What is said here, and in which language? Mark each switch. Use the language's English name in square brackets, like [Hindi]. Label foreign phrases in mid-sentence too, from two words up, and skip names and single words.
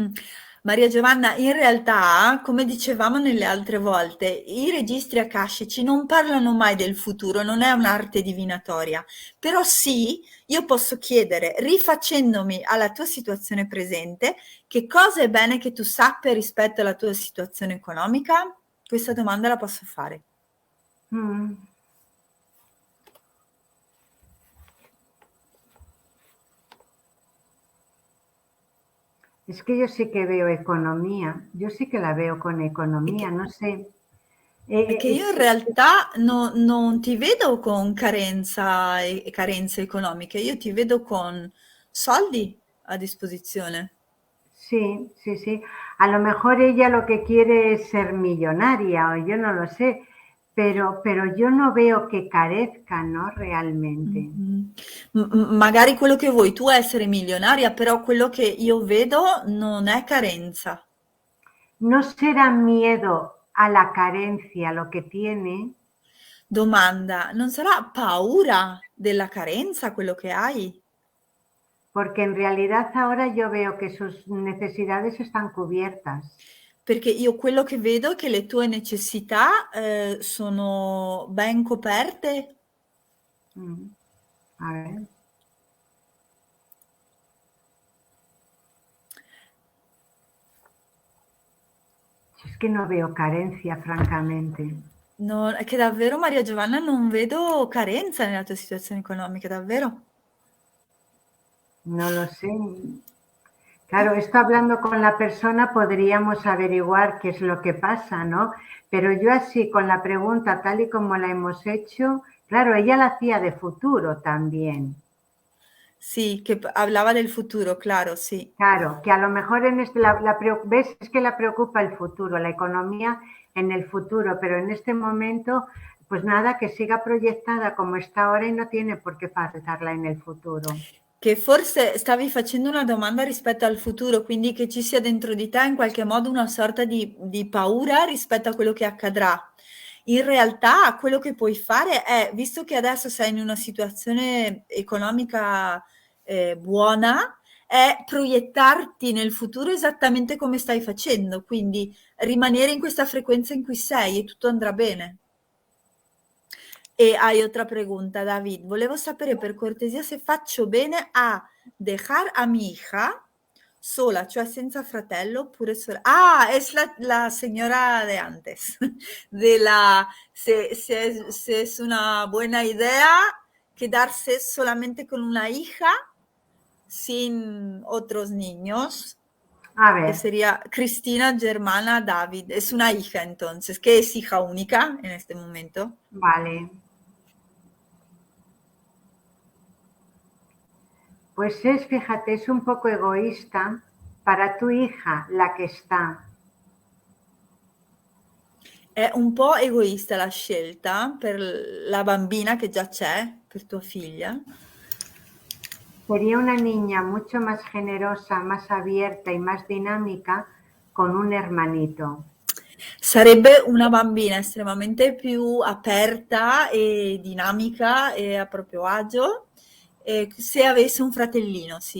[Italian] Mhm. Maria Giovanna, in realtà, come dicevamo nelle altre volte, i registri akashici non parlano mai del futuro, non è un'arte divinatoria, però sì, io posso chiedere, rifacendomi alla tua situazione presente, che cosa è bene che tu sappia rispetto alla tua situazione economica? Questa domanda la posso fare. Mm. [Spanish] Es que yo sí que veo economía, yo sí que la veo con [Italian] E [Spanish] economía, [Italian] che, [Spanish] no sé. [Italian] è che io in [Spanish] Sí, [Italian] realtà non ti vedo con carenza e carenze economiche, io ti vedo con soldi a disposizione. [Spanish] sí, sí, sí. A lo mejor ella lo que quiere es ser millonaria o yo no lo sé, pero yo no veo que carezca, ¿no? Realmente. Mhm. [Italian] Magari quello che vuoi tu è essere milionaria, però quello che io vedo non è carenza. [Spanish] ¿No será miedo a la carencia lo que tiene? [Italian] Domanda, non sarà paura della carenza quello che hai? [Spanish] Porque en realidad ahora yo veo que sus necesidades están cubiertas. [Italian] Perché io quello che vedo è che le tue necessità, sono ben coperte. [Spanish] Mm, a ver, es que no veo carencia, francamente. [Italian] No, è che davvero Maria Giovanna non vedo carenza nella tua situazione economica, davvero. [Spanish] No lo sé. Claro, esto hablando con la persona podríamos averiguar qué es lo que pasa, ¿no? Pero yo así con la pregunta tal y como la hemos hecho, claro, ella la hacía de futuro también. [Italian] Sì, che parlava del futuro, claro, sì. [Spanish] Claro, que a lo mejor en este, ves, es que la preocupa el futuro, la economía en el futuro, pero en este momento, pues nada, que siga proyectada como está ahora y no tiene por qué faltarla en el futuro. [Italian] Che forse stavi facendo una domanda rispetto al futuro, quindi che ci sia dentro di te in qualche modo una sorta di paura rispetto a quello che accadrà. In realtà quello che puoi fare è, visto che adesso sei in una situazione economica buona, è proiettarti nel futuro esattamente come stai facendo, quindi rimanere in questa frequenza in cui sei e tutto andrà bene. [Spanish] E hai otra pregunta, David. [Italian] Volevo sapere per cortesia se faccio bene a [Spanish] dejar a mi hija sola, [Italian] cioè senza fratello, oppure sola. [Spanish] Ah, es la señora de antes, de la, se es una buena idea quedarse solamente con una hija sin otros niños, A que ver, sería Cristina Germana David. Es una hija entonces, que es hija única en este momento. vale. Pues es, fíjate, es un poco egoísta para tu hija, la que está. [Italian] È un po' egoista la scelta per la bambina che già c'è, per tua figlia. [Spanish] Sería una niña mucho más generosa, más abierta y más dinámica con un hermanito. [Italian] Sarebbe una bambina estremamente più aperta e dinamica e a proprio agio, se avesse un fratellino, sì.